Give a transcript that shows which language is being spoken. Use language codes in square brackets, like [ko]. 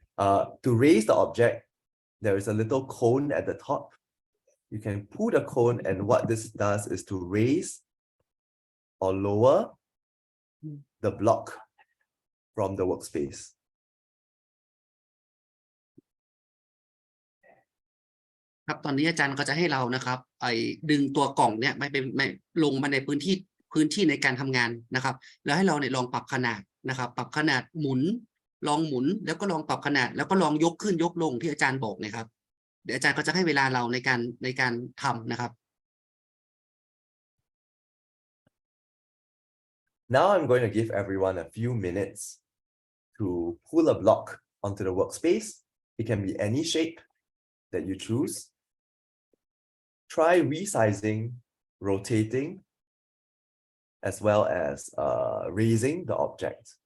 [en] To raise the object, there is a little cone at the top. You can pull the cone, and what this does is to raise or lower the block from the workspace. [th] ครับตอนนี้อาจารย์ก็จะให้เรานะครับดึงตัวกล่องเนี่ยไม่ลงมาในพื้นที่ในการทำงานนะครับ แล้วให้เราเนี่ยลองปรับขนาดนะครับ ปรับขนาดหมุนลองหมุนแล้วก็ลองปรับขนาดแล้วก็ลองยกขึ้นยกลงที่อาจารย์บอกนะครับ เดี๋ยวอาจารย์ก็จะให้เวลาเราในการทำนะครับ [en] Now I'm going to give everyone a few minutes to pull a block onto the workspace. It can be any shape that you choose. Try resizing, rotating, as well as raising the object.